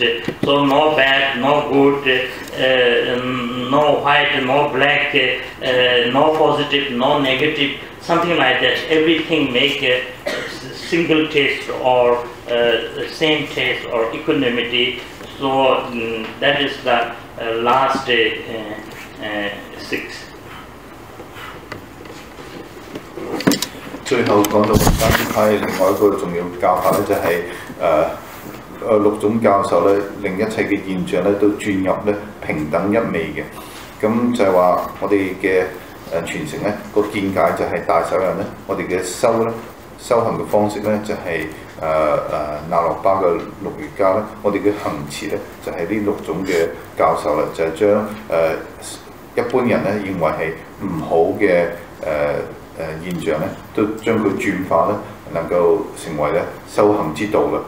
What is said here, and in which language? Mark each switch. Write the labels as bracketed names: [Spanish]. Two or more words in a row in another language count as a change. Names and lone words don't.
[English] So no bad, no good, no white, no black, no positive, no negative, something like that. Everything make a single taste or same taste or equanimity. So that is the last 6. [Cantonese] 最後講到三派，另外一個重要教法咧就係6種教授咧，令一切嘅現象咧都轉入咧平等一味嘅。咁就係話我哋嘅傳承咧個見解就係大手印咧，我哋嘅修行嘅方式咧就係那洛巴嘅6瑜伽咧，我哋嘅行持咧就係呢6種嘅教授啦，就係將一般人咧認為係唔好嘅現象咧，都將佢轉化咧，能夠成為咧修行之道啦。